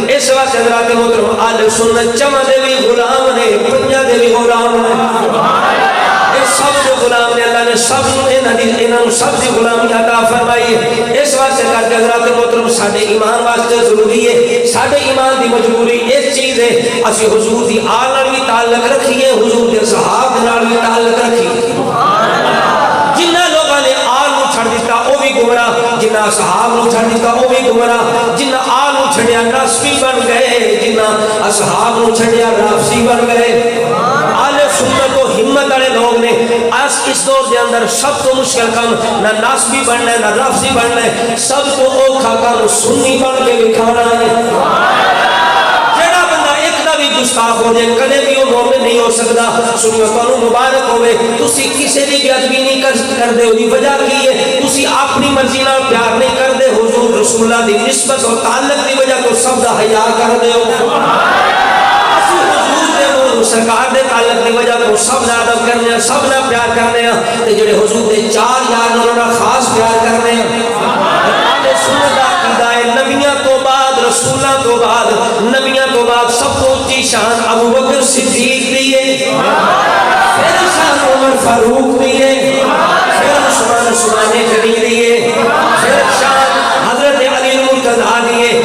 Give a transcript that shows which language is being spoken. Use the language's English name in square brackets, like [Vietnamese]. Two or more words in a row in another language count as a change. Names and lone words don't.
[Punjabi] اس وقت حضرات محترم اہل سنت چمن دے بھی غلام نے، پنجا دے بھی غلام نے، سب جو غلام نے اللہ نے سب انہوں سب سے غلامی عطا فرمائی ہے۔ اس واسطے کر کے حضرات محترم ساڈے ایمان واسطے ضروری ہے، ساڈے ایمان دی مجبوری اس چیز ہے اسی حضور دی آل نال بھی تعلق رکھیے، حضور دے صحابہ نال بھی تعلق رکھیے۔ جنہ لوگوں نے آل نو چھڑ دیتا وہ بھی گمراہ، جنہ صحابہ نو چھڑ دیتا وہ بھی گمراہ، جنہ آل نو چھڑیا ناسبی بن گئے، جنہ اصحاب نو چھڑیا رافضی بن گئے۔ اہل سنت کو ہمت والے لوگ نے اس دور کے اندر سب تو مشکل کام نہ ناسبی بننا ہے نہ رافضی بننا ہے، سب تو اوکھا کام سنی بن کے دکھانا ہے۔ جڑا بندہ ایک دا بھی گستاخ ہو جائے کدے بھی وہ مومن نہیں ہو سکتا۔ سنیو تانوں مبارک ہوئے، تسی کسی بھی بے ادبی نہیں کردے، دی وجہ کی ہے تسی اپنی مرضی نال پیار نہیں کردے، حضور رسول اللہ دی نسبت اور تعلق دی وجہ تو سب دا حیا کردے ہو۔ سرکار دے تعلق دی وجہ تو سب نہ ادب کرنے ہیں، سب نہ پیار کرنے ہیں، تے جڑے حضور دے چار یار انہوں نے خاص پیار کرنے ہیں۔ اہل سنت دا عقیدہ ہے نبیوں تو بعد، رسولاں تو بعد، نبیوں تو بعد سب کو اونچی شان ابو بکر صدیق دی ہے، پھر شان عمر فاروق دی ہے، پھر عثمان غنی دی ہے، پھر شان حضرت علی المرتضیٰ دی ہے۔